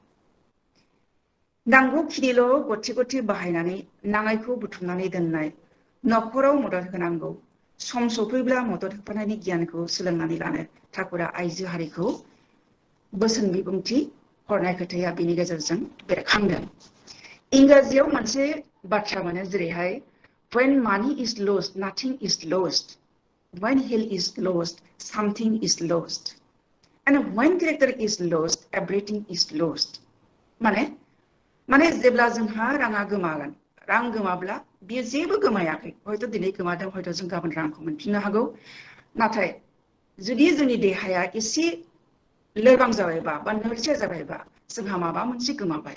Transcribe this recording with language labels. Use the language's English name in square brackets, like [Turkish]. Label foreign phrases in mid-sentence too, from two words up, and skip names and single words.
[Bodo] नांगौखिनिल' गथि गथि बाहायनानै नाङैखौ बुथुमनानै दोननाय, नखराव मदद होनांगौ, सम सफैब्ला मदद होफानायनि गियानखौ सोलोंनानै लानो ठाकुरा आइजो हारिखौ बोसोन बिबुंथि हरनाय खोथाया बिनि गेजेरजों बेरखांदों। इंराजियाव मोनसे बाथ्रा मोनो जेरैहाय [English] when money is lost nothing is lost, when health is lost something is lost, and when character is lost everything is lost। [Bodo] माने जेब्ला जोंहा राङा गोमागोन, रां गोमाब्ला बियो जेबो गोमायाखै, हयथ' दिनै गोमादों, हयथ' जों गाबोन रांखौ मोनफिननो हागौ, नाथाय जुदि जोंनि देहाया एसे लोरबां जाबायबा बा नोरजिया जाबायबा जोंहा माबा मोनसे गोमाबाय।